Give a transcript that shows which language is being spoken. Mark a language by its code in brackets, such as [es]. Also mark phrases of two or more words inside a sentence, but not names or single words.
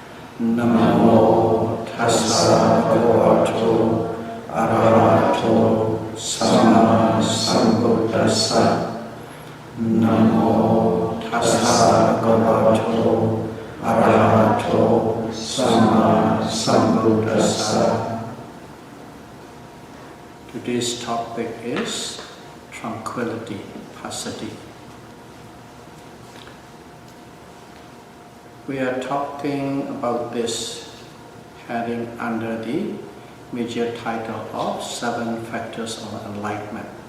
[pi] Namo tassa bhagavato arahato samma sambuddhassa. Namo tassa bhagavato arahato samma sambuddhassa. [en] Today's topic is tranquility, passaddhi. We are talking about this heading under the major title of Seven Factors of Enlightenment.